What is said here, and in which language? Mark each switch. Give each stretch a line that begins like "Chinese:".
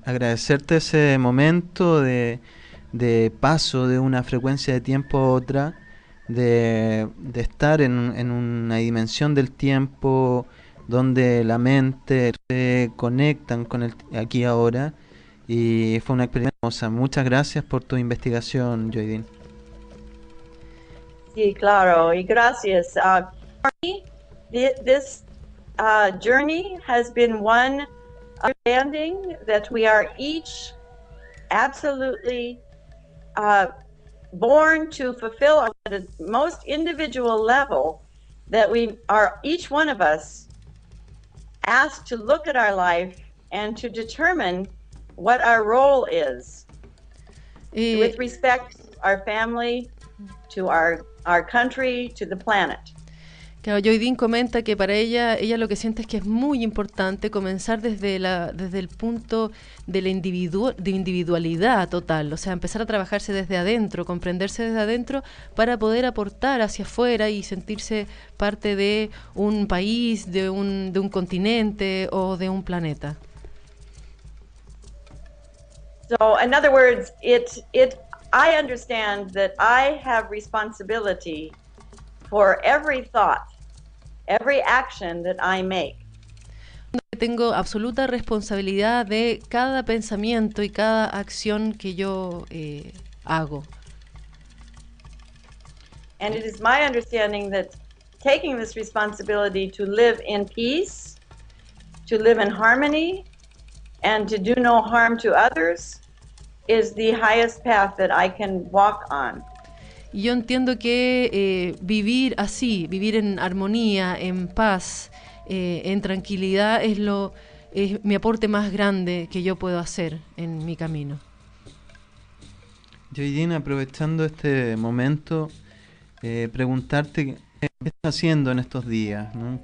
Spanish: Agradecerte ese momento de paso de una frecuencia de tiempo a otra, de estar en una dimensión del tiempo donde la mente se conectan con el aquí y ahora, y fue una experiencia hermosa. Muchas gracias por tu investigación, Lloydine. Sí, claro, y gracias.
English: For me, this journey has been one understanding that we are each absolutely born to fulfill at the most individual level, that we are, each one of us, asked to look at our life and to determine what our role is with respect to our family, to our country, to the planet.
Spanish: Claro, Lloydine comenta que para ella lo que siente es que es muy importante comenzar desde el punto de la individualidad total, o sea, empezar a trabajarse desde adentro, comprenderse desde adentro para poder aportar hacia afuera y sentirse parte de un país, de un continente o de un planeta.
English: So, in other words, I understand that I have responsibility for every thought, every action that I make.
Spanish: Tengo absoluta responsabilidad de cada pensamiento y cada acción que yo hago.
English: And it is my understanding that taking this responsibility to live in peace, to live in harmony, and to do no harm to others is the highest path that I can walk on.
Spanish: Y yo entiendo que vivir así, vivir en armonía, en paz, en tranquilidad es mi aporte más grande que yo puedo hacer en mi camino. Lloydine, aprovechando este momento, preguntarte qué estás haciendo en estos días, ¿no?